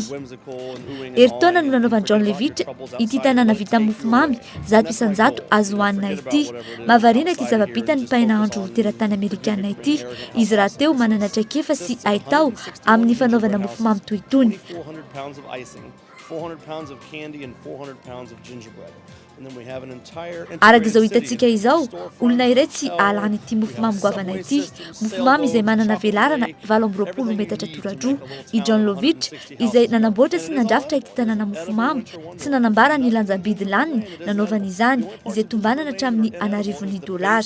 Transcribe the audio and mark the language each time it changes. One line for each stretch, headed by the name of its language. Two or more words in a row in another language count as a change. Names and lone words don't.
Malagasy: Eritaona no nanaovan'i John Levitch ity tanàna vita mofomamy 100 isan-jato azo hohanina ity. Mahavariana ity zava-bita ny pain'andro teratany Amerikanina ity. Izy raha teo manana traikefa sy haitao amin'ny fanaovana mofomamy toy itony.
English: 400 pounds of candy and 400 pounds of gingerbread.
Malagasy: Araka izao hitantsika izao, olona iray tsy alany ity mofomamy goavana ity. Mofomamy izay manana velarana 20 metatra tora-droa. I John Levitch izay nanamboatra sy nandrafitra ity tanàna mofomamy tsy nanambara ny lanjam-bidy laniny nanaovana izany izay tombanana hatramin'ny $9,000.